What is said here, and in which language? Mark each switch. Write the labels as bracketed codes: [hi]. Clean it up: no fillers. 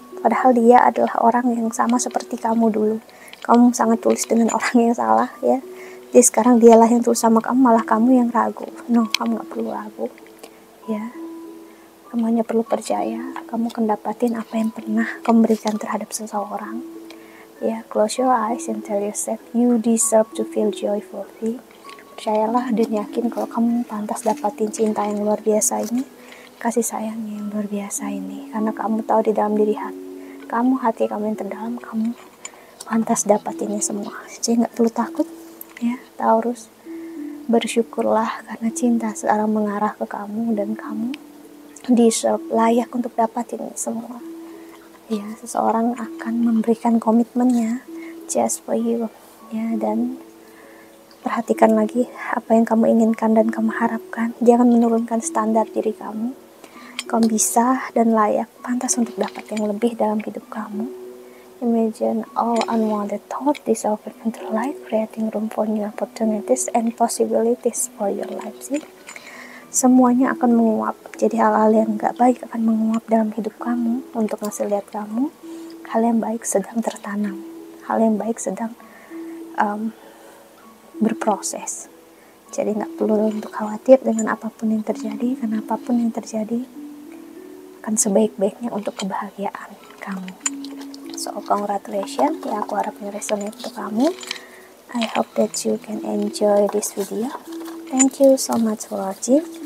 [id] Padahal dia adalah orang yang sama seperti kamu dulu. Kamu sangat tulus dengan orang yang salah, ya. Jadi sekarang dialah yang tulus sama kamu, malah kamu yang ragu. No, kamu gak perlu ragu, ya. Kamu hanya perlu percaya, kamu akan dapatin apa yang pernah kamu berikan terhadap seseorang. [en] Ya, close your eyes and tell yourself you deserve to feel joyful. [id] Percayalah dan yakin kalau kamu pantas dapatin cinta yang luar biasa ini, kasih sayang yang luar biasa ini. Karena kamu tahu di dalam diri kamu, hati kamu yang terdalam, kamu pantas dapatinnya semua. Jadi gak perlu takut, ya, Taurus. Bersyukurlah karena cinta sekarang mengarah ke kamu dan kamu deserve, layak untuk dapatin semua. Ya, seseorang akan memberikan komitmennya [en] just for you, [id] ya. Dan perhatikan lagi apa yang kamu inginkan dan kamu harapkan. Dia akan menurunkan standar diri kamu. Kamu bisa dan layak, pantas untuk dapat yang lebih dalam hidup kamu. [en] Imagine all unwanted thoughts dissolve into life, creating room for new opportunities and possibilities for your life. [id] Sih, semuanya akan menguap. Jadi hal-hal yang gak baik akan menguap dalam hidup kamu untuk ngasih lihat kamu hal yang baik sedang tertanam, hal yang baik sedang berproses. Jadi gak perlu untuk khawatir dengan apapun yang terjadi, karena apapun yang terjadi akan sebaik-baiknya untuk kebahagiaan kamu. [en] So congratulations, [id] ya, aku harap ini resonate untuk kamu. [en] I hope that you can enjoy this video. Thank you so much for watching.